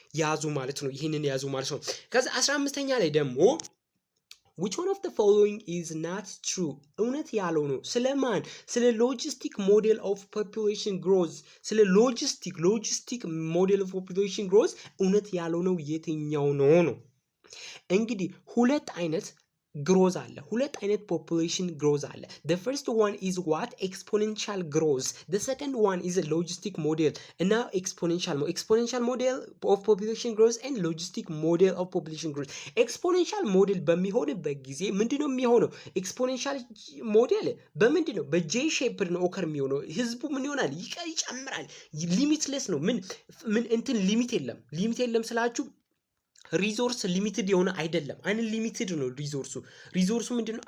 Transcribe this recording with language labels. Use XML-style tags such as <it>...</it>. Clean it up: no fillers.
<am>ያዙ ማለት ነው። ይህንን ያዙ ማለት ነው። ከዛ 15ኛ ላይ ደግሞ</am> <en>which one of the following is not true?</en> <am>እውነት ያለው ነው። ስለማን? ስለ ሎጂስቲክ ሞዴል ኦፍ ፖፑሌሽን ግሮዝ ስለ ሎጂስቲክ ሞዴል ኦፍ ፖፑሌሽን ግሮዝ እውነት ያለው ነው የትኛው ነው? እንግዲህ ሁለት አይነት ግሮዝ አለ።</am> <en>ሁለት አይነት ፖፑሌሽን ግሮዝ አለ። the first one is what exponential growth, the second one is a logistic model</en> <am>እና</am> <en>exponential model of population growth and logistic model of population growth.</en> <am>exponential model በሚሆንበት ጊዜ ምንድነው የሚሆነው? exponential model በምንድነው በጄ ሼፕ ነው ኦከር የሚሆነው። ህዝቡ ምን ይሆናል? ይጨምራል። ሊሚትለስ ነው። ምን እንትን ሊሚት የለም ስላችሁ ሪሶርስ ሊሚትድ የሆነ አይደለም። አንሊሚትድ ነው ሪሶርሱ ምንድነው?</am>